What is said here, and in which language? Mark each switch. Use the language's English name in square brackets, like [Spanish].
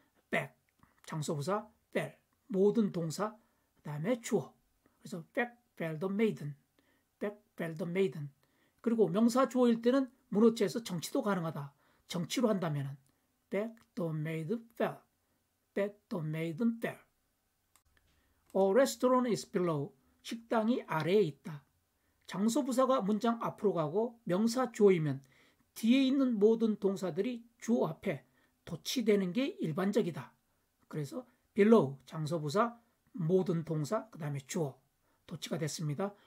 [Korean] back, 장소 부사, fell, 모든 동사, 그 다음에 주어. 그래서 [English] back fell the maiden, back fell the maiden. [Korean] 그리고 명사 주어일 때는 문어체에서 정치도 가능하다. 정치로 한다면 [English] back the maiden fell, back the maiden fell. A restaurant is below. [Korean] 식당이 아래에 있다. 장소 부사가 문장 앞으로 가고 명사 주어이면 뒤에 있는 모든 동사들이 주어 앞에 도치되는 게 일반적이다. 그래서 below 장소 부사, 모든 동사, 그 다음에 주어 도치가 됐습니다.